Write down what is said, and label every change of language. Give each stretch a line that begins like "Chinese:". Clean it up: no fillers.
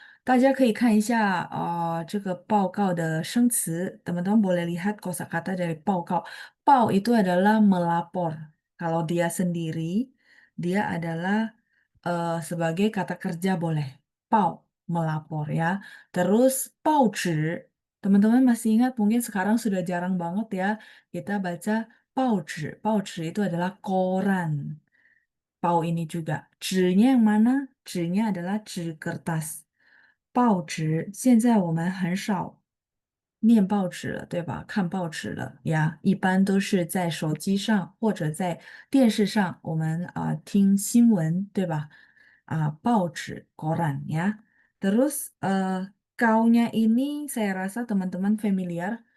Chinese: 大家可以看一下这个报告的生词，
Indonesian: teman-teman boleh lihat kosakata dari 报告。报 itu adalah melapor. Kalau dia sendiri, dia adalah sebagai kata kerja boleh. 报 melapor ya. Terus 报纸, teman-teman masih ingat mungkin sekarang sudah jarang banget ya kita baca 报纸. 报纸 itu adalah koran. 报 ini juga. 纸nya yang mana? 纸nya adalah 纸 kertas.
Chinese: 报纸，现在我们很少念报纸了，对吧？看报纸了呀，一般都是在手机上或者在电视上，我们听新闻，对吧？
Indonesian: 报纸 koran ya. Terus kaunya ini saya rasa teman-teman familiar.